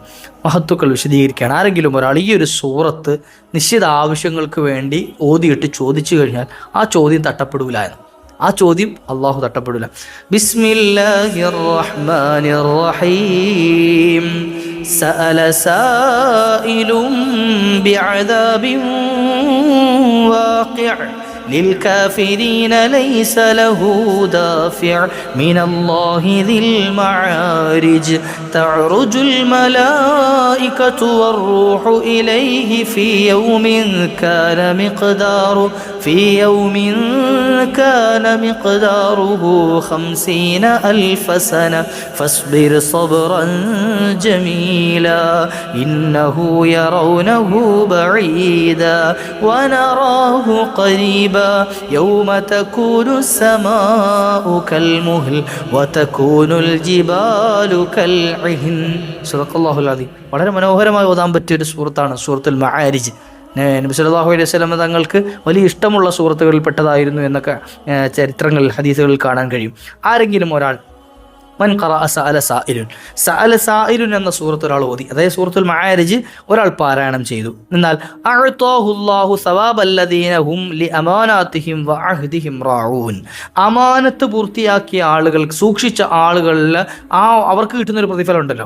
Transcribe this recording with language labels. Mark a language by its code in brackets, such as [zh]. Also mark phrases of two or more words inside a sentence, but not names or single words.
[ml] മഹത്തുക്കൾ വിശദീകരിക്കുകയാണ്, ആരെങ്കിലും ഒരാൾ ഈ ഒരു സൂറത്ത് നിശ്ചിത ആവശ്യങ്ങൾക്ക് വേണ്ടി ഓതിയിട്ട് ചോദിച്ചു കഴിഞ്ഞാൽ ആ ചോദ്യം തട്ടപ്പെടൂല എന്ന്. ആ ചോദ്യം അള്ളാഹു തട്ടപ്പെടില്ല. [ar] بسم الله الرحمن الرحيم سأل سائل بعذاب واقع للكافرين ليس له دافع من الله ذي المعارج تعرج الملائكة والروح إليه في يوم كان مقداره 50,000 سنة فاصبر صبرا جميلا إنه يرونه بعيدا ونراه قريبا صبا يوم تكون السماء كالمهل وتكون الجبال كالعهن. صدق الله العظيم. [ml] വളരെ മനോഹരമായി ഓതാൻ പറ്റിയ ഒരു സൂറത്താണ് സൂറത്തുൽ മആരിജ്. നബി [ar] صلى الله عليه وسلم [ml] തങ്ങൾക്ക് വലിയ ഇഷ്ടമുള്ള സൂറത്തുകളിൽ പെട്ടതായിരുന്നു എന്നൊക്കെ ചരിത്രങ്ങളിൽ ഹദീസുകളിൽ കാണാൻ കഴിയും. ആരെങ്കിലും ഒരാൾ [ar] من قرأ سأل سائل، سأل سائل [ml] എന്ന സൂറത്ത് ഒരാൾ ഓതി, അതായത് സൂറത്തുൽ മആരിജ് ഒരാൾ പാരായണം ചെയ്തു, എന്നാൽ [ar] أعطاه الله ثواب الذين هم لأماناتهم وعهدهم راعون, [ml] അമാനത്ത് പൂർത്തിയാക്കിയ ആളുകൾ, സൂക്ഷിച്ച ആളുകളിൽ അവർക്ക് കിട്ടുന്നൊരു പ്രതിഫലം ഉണ്ടല്ലോ.